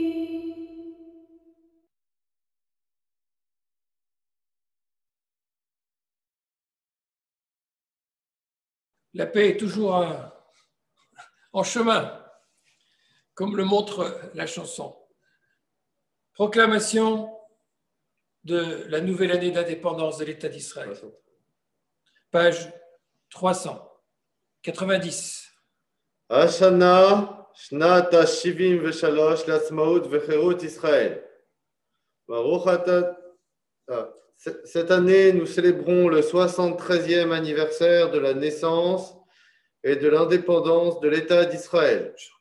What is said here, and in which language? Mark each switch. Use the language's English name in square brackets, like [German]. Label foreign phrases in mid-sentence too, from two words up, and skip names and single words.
[French] La paix est toujours en chemin, comme le montre la chanson. Proclamation de la nouvelle année d'indépendance de l'État d'Israël. Page 390. [Hebrew] השנה, שנת ה-73 לעצמאות וחירות ישראל. ברוך אתה... [French] Cette année, nous célébrons le 73e anniversaire de la naissance et de l'indépendance de l'État d'Israël.